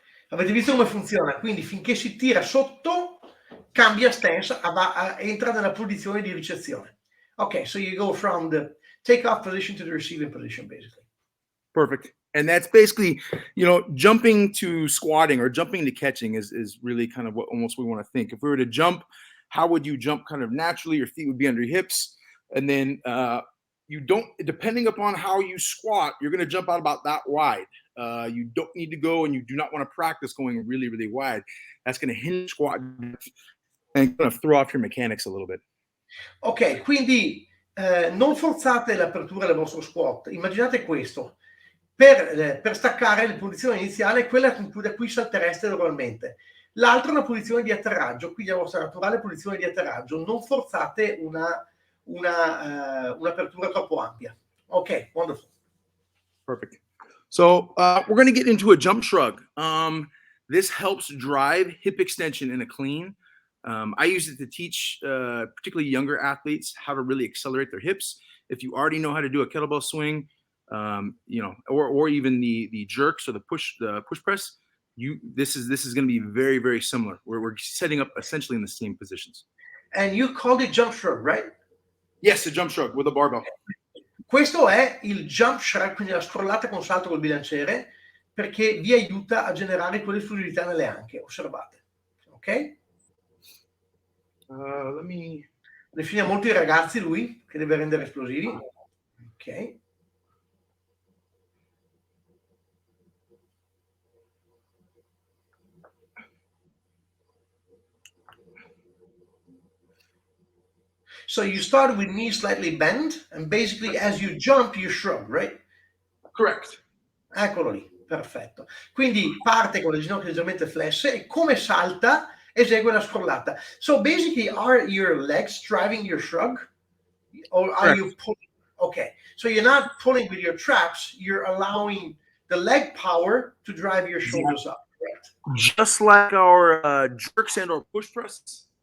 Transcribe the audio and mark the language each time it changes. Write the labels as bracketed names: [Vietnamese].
[Italian] Avete visto come funziona? Quindi finché si tira sotto, cambia stance, entra nella posizione di ricezione. [English] Ok, so you go from the takeoff position to the receiving position, basically. Perfect. And that's basically, jumping to squatting or jumping to catching is really kind of what almost we want to think. If we were to jump, how would you jump kind of naturally? Your feet would be under your hips. And then you don't, depending upon how you squat, you're going to jump out about that wide. You don't need to go, and you do not want to practice going really, really wide. That's going to hinge squat and kind of throw off your mechanics a little bit. [Italian] Ok, quindi non forzate l'apertura del vostro squat. Immaginate questo. Per staccare la posizione iniziale è quella da cui saltereste normalmente. L'altra è una posizione di atterraggio, quindi la vostra naturale posizione di atterraggio. Non forzate un'apertura troppo ampia. [English] Ok, wonderful. Perfect. So we're going to get into a jump shrug. This helps drive hip extension in a clean. I use it to teach particularly younger athletes how to really accelerate their hips. If you already know how to do a kettlebell swing, or even the jerks or the push press, this is going to be very, very similar. We're setting up essentially in the same positions. And you called it jump shrug, right? Yes, a jump shrug with a barbell. [Italian] Questo è il jump shrug, quindi la scrollata con salto col bilanciere, perché vi aiuta a generare quell'esplosività nelle anche, osservate. Ok? Ne fina molti ragazzi lui, che deve rendere esplosivi. Ok. [English] So you start with knees slightly bent, and basically as you jump, you shrug, right? Correct. [Italian] Eccolo lì, perfetto. Quindi parte con le ginocchia leggermente flesse e come salta esegue la scrollata. [English] So basically, are your legs driving your shrug? Or are you pulling? Okay, so you're not pulling with your traps, you're allowing the leg power to drive your shoulders up, correct? Just like our jerks and or push presses.